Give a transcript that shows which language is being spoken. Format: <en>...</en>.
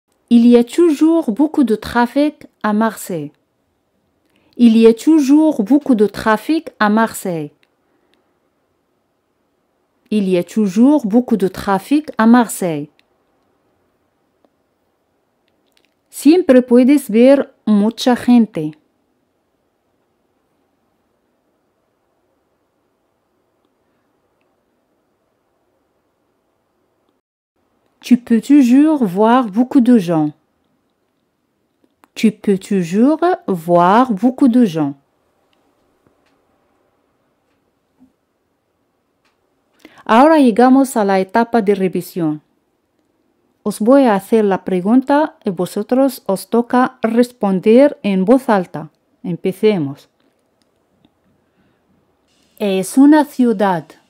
<fr>Il y a toujours beaucoup de trafic à Marseille. Il y a toujours beaucoup de trafic à Marseille. Il y a toujours beaucoup de trafic à Marseille.</fr> <es>Siempre puedes ver mucha gente.</es> <fr>Tu peux toujours voir beaucoup de gens. Tu peux toujours voir beaucoup de gens.</fr> <es>Ahora llegamos a la etapa de revisión. Os voy a hacer la pregunta y vosotros os toca responder en voz alta. Empecemos. Es una ciudad.</es>